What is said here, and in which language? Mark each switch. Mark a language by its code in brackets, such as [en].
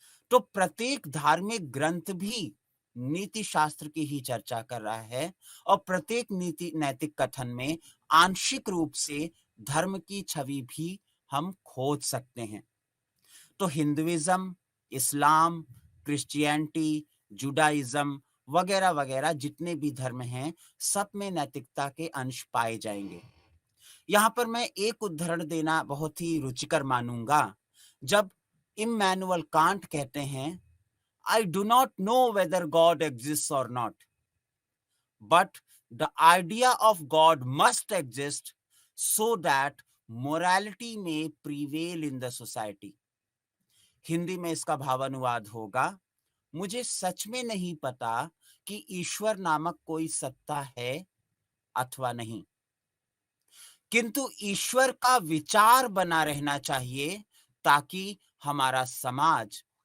[hi] तो प्रत्येक धार्मिक ग्रंथ भी नीति शास्त्र की ही चर्चा कर रहा है और प्रत्येक नीति नैतिक कथन में आंशिक रूप से धर्म की छवि भी हम खोज सकते हैं। तो हिंदुइज्म, इस्लाम, क्रिश्चियनिटी, जुडाइज्म वगैरह वगैरह जितने भी धर्म हैं, सब में नैतिकता के अंश पाए जाएंगे। यहां पर मैं एक उदाहरण देना बहुत ही रुचिकर मानूंगा। जब इमैनुअल कांट कहते हैं, [en] I do not know whether God exists or not, but the idea of God must exist so that morality may prevail in the society. [hi] Hindi में इसका भावानुवाद होगा, मुझे सच में नहीं पता कि ईश्वर नामक कोई सत्ता है अथवा नहीं, किंतु ईश्वर का विचार बना रहना चाहिए ताकि हमारा समाज